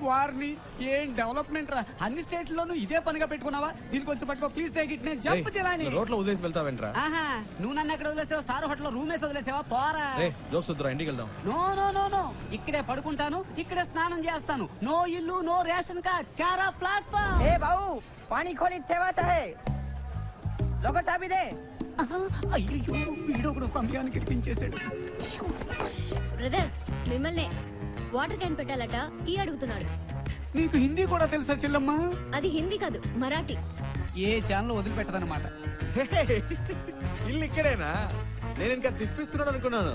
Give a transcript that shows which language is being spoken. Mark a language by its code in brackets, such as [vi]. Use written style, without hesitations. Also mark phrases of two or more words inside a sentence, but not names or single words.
[te] వారిని ఏం డెవలప్మెంట్ రా, అన్ని స్టేట్లోనూ ఇదే పనిగా పెట్టుకున్నావా? దీనికి కొంచెం పట్టుకో [en] please take it. [te] నేను జంప్ చేయాలని. రోడ్లో వదిలేసి వెళ్తావేంట్రా? ఆహా, నువ్వు నన్ను ఎక్కడ వదిలేసావా? [en] star hotel room [te] వేసి వదిలేసావా? పోరా. రే జోక్స్ వద్దురా, ఇంటికి వెళ్దాం. [en] no no no no, [te] ఇక్కడే పడుకుంటాను, ఇక్కడే స్నానం చేస్తాను. నో ఇల్లు, [en] no ration card, [te] క్యారా ప్లాట్ఫామ్. [mr] ए भाऊ पाणी खोलीत ठेवायचं आहे लोक चाबी दे. [te] అయ్యో, వీడొకడు సమయానికి ఇరికించేశాడు. బ్రదర్ మిమ్మల్ని [en] water can [te] పెట్టాలట, టీ అడుగుతున్నాడు. నీకు హిందీ కూడా తెలుసా చెల్లమ్మా? అది హిందీ కాదు, మరాఠీ. ఏ ఛానల్ వదిలిపెట్టదన్నమాట. ఇల్లు ఇక్కడేనా? నేను ఇంకా తిప్పిస్తున్నాడు అనుకున్నాను.